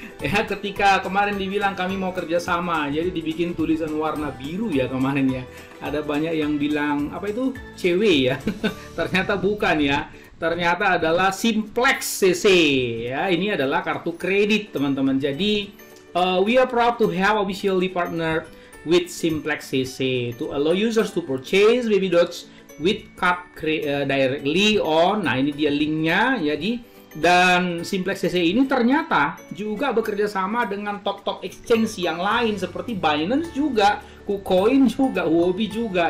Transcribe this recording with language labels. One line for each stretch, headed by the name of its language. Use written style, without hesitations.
Indonesian: Ya, ketika kemarin dibilang kami mau kerjasama, jadi dibikin tulisan warna biru ya kemarin ya. Ada banyak yang bilang apa itu cewek ya. Ternyata bukan ya. Ternyata adalah Simplex CC ya. Ini adalah kartu kredit teman-teman. Jadi
English: we are proud to have officially partnered with Simplex CC to allow users to purchase Baby Doge with card directly on.
Indonesian: Nah ini dia linknya. Jadi dan Simplex CC ini ternyata juga bekerja sama dengan top exchange yang lain seperti Binance juga, KuCoin juga, Huobi juga.